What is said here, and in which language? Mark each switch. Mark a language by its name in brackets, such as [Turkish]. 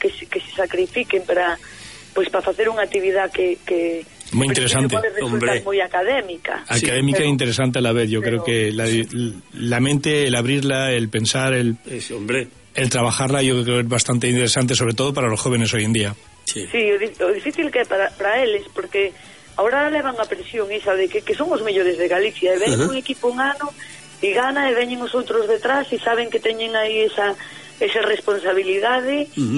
[Galician] Que se sacrifiquen para facer unha actividade que moi interesante, hombre. Moi académica. Académica, sí, e interesante [Spanish] a la vez. Creo que la mente, el abrirla, el pensar, el trabajarla, yo creo que es bastante interesante, sobre todo para los jóvenes hoy en día. Sí, sí, lo difícil que para eles, porque [Galician] ahora levan a presión esa de que son os mellores de Galicia, e ven un equipo un ano e gana, e veñen os outros detrás e saben que teñen aí esa responsabilidade.